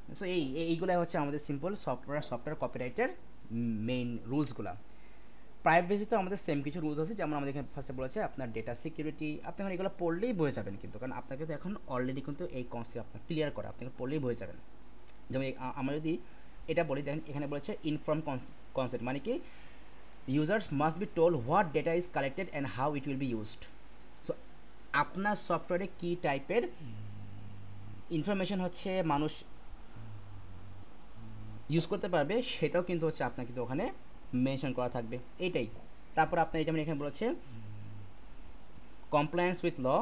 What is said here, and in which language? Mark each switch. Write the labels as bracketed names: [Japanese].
[Bangla] So এইগুলাই হচ্ছে আমাদের সিম্পল সফটওয়্যার কপিরাইটের মেইন রুলসগুলো। প্রাইভেসিতেও আমাদের সেম কিছু রুলস আছে, যেমন আমাদের এখানে ফার্স্টে বলেছে আপনার ডেটা সিকিউরিটি, আপনি এখন এগুলো পড়লেই বয়ে যাবেন কিন্তু, কারণ আপনাকে তো এখন অলরেডি কিন্তু এই কনসেপ্ট আপনার ক্লিয়ার করা, আপনাকে পড়লেই বয়ে যাবেন। যেমন আমরা যদি এটা বলি, দেখেন এখানে বলেছে ইনফর্ম কনসেপ্ট, মানে কি [English] users must be told what data is collected and how it will be used। [Bangla] So আপনার সফটওয়্যারে কী টাইপের ইনফরমেশন হচ্ছে মানুষ ইউজ করতে পারবে সেটাও কিন্তু হচ্ছে আপনার কিন্তু ওখানে মেনশন করা থাকবে, এইটাই। তারপর আপনার যেমন এখানে বলেছে কমপ্লায়েন্স উইথ ল।